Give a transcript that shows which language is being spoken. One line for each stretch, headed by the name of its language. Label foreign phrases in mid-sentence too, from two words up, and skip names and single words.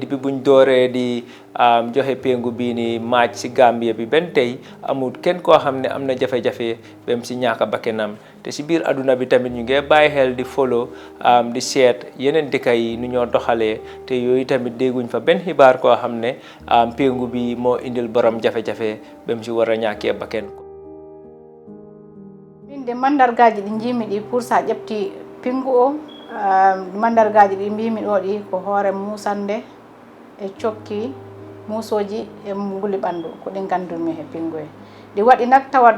Wolof: depuis buñ dooree di joxe pengu bi ni maaj ci Gambia bi ben tey amut kenn koo xam ne am na jafe-jafe bem ci ñaaka bakkenam te ci biir aduna bi tamit ñu ngi bàyyi xel di follow di seet yeneen dëkk yi nu ñoo doxalee te yooyu tamit dégguñ fa benn xibaar koo xam ne pengu bi moo indil borom jafe-jafe bem ci war a ñàkkee bakken ko
Fula: min de mandargaji ɗi jimi ɗi pour sa ƴefti pengu o mandargaji ɗi mbimi ɗo ɗi ko hoore musande e cokki musoji e nguli ɓandu ko ɗi gandumi he pengu e ɗi waɗi nak tawat